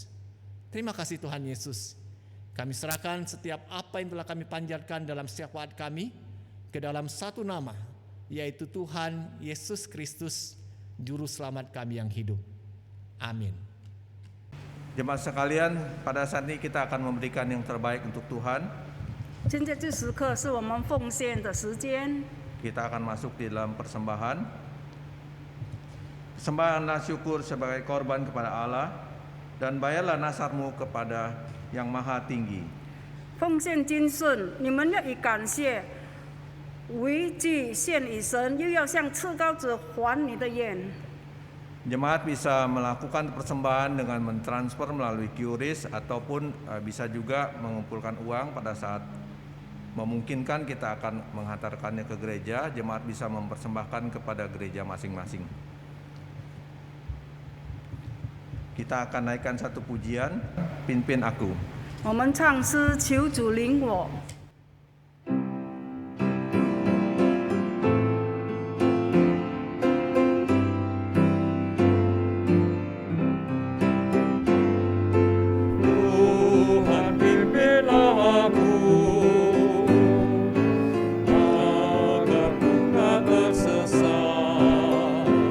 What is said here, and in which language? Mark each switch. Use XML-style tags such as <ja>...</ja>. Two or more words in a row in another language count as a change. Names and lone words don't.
<id>Terima kasih Tuhan Yesus. Kami serahkan setiap apa yang telah kami panjatkan dalam syafaat kami ke dalam satu nama, yaitu Tuhan Yesus Kristus, Juru Selamat kami yang hidup. Amin. Jemaat sekalian, pada saat ini kita akan memberikan yang terbaik untuk Tuhan.</id> <zh>现在这时刻是我们奉献的时间，</zh> <id>Kita akan masuk di dalam persembahan. Persembahkanlah syukur sebagai korban kepada Allah, dan bayarlah nasarmu kepada Yang Maha Tinggi.</id> <zh>奉献金顺，你们要以感谢为祭献与神，又要向至高者还你的愿。</zh> <id>Jemaat bisa melakukan persembahan dengan mentransfer melalui QRIS ataupun bisa juga mengumpulkan uang pada saat memungkinkan kita akan menghantarkannya ke gereja. Jemaat bisa mempersembahkan kepada gereja masing-masing. Kita akan naikkan satu pujian, Pimpin Aku.</id> <zh>我们唱诗求主领我。</zh> <id>Tuhan pimpinlah aku, agar ku tak tersesat.</id>